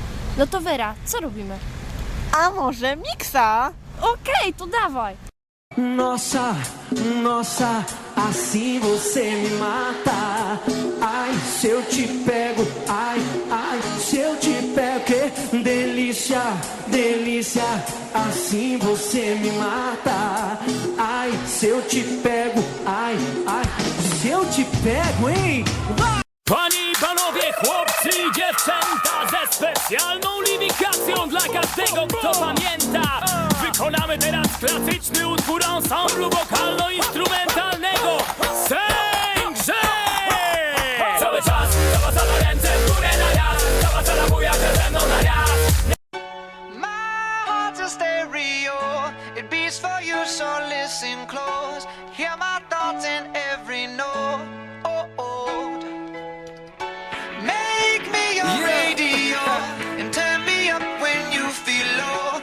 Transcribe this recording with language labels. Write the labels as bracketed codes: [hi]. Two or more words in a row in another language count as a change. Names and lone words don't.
[pl] No to Wera, co robimy? A może miksa? Okej, to dawaj. [pt] Nossa, nossa, assim você me mata. Ai, se eu te pego, ai, ai, se eu te pego, que delícia, delícia, assim você me mata. Ai, se eu te pego, ai, ai, se eu te pego, hein? [pl] Panie i panowie, chłopcy i dziewczęta, ze specjalną liwikacją dla każdego, kto pamięta. Wykonamy teraz klasyczny utwór ensemblu wokalno-instrumentalnego Sęgrze! Cały czas, cała sala ręce w górę na raz, cała sala buja się ze mną na raz. [en] My heart's a stereo, it beats for you, so listen close. Hear my thoughts in every note. Make me your radio and turn me up when you feel low.